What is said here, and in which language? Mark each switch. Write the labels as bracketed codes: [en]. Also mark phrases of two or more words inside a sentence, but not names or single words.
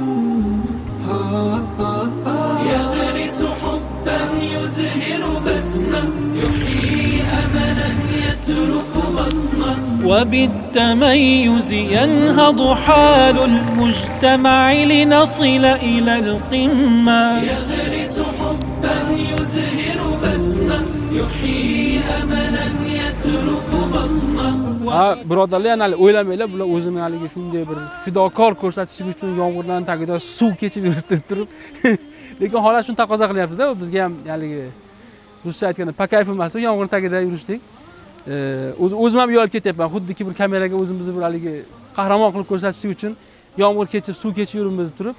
[ar] يغرس حبا يزهر بسمة يحيي أملا يترك بصمة. وبالتميز ينهض حال المجتمع لنصل إلى القمة يغرس حبا يزهر بسمة يحيي أملا يترك بصمة. [uz] Birodarlar, yana o'ylamaylar, bular o'zini haligi shunday bir fidokor ko'rsatish uchun yomg'irdan tagida suv kechib yuribdi turib. Lekin holat shuni taqozo qilyapti-da, bizga ham haligi ruscha aytganda pakayf emas, yomg'ir tagida yurishdik. O'zim ham uyalib ketyapman, xuddiki bir kameraga o'zimizni bir haligi qahramon qilib ko'rsatish uchun yomg'ir kechib, suv kechib yuribmiz turib.